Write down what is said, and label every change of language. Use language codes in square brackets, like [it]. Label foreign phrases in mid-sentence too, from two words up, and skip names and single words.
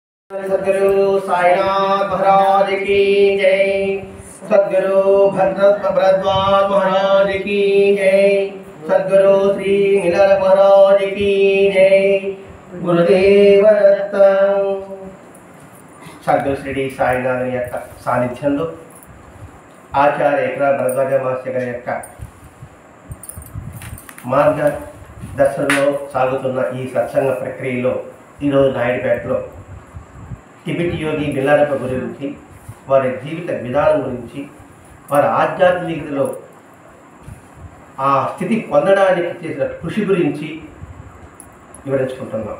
[hi] सद्गुरु साईनाथ महाराज की जय। सद्गुरु भरद्वाज महाराज की जय। सद्गुरु श्री मिलर महाराज की जय। [te] गुरुदेव सद्गुरु श्री साईनाथ యొక్క సాన్నిధ్యంలో ఆచార్య ఎకరా భరద్వాజ మాస్టర్ గారి యొక్క మార్గ దర్శనంలో సాగుతున్న ఈ సత్సంగ ప్రక్రియలో ఈరోజు నాయుడుపేటలో టిబెట్ యోగి బిల్లారప్ప గురించి, వారి జీవిత విధానం గురించి, వారి ఆధ్యాత్మికతలో ఆ స్థితి పొందడానికి చేసిన కృషి గురించి వివరించుకుంటున్నాం.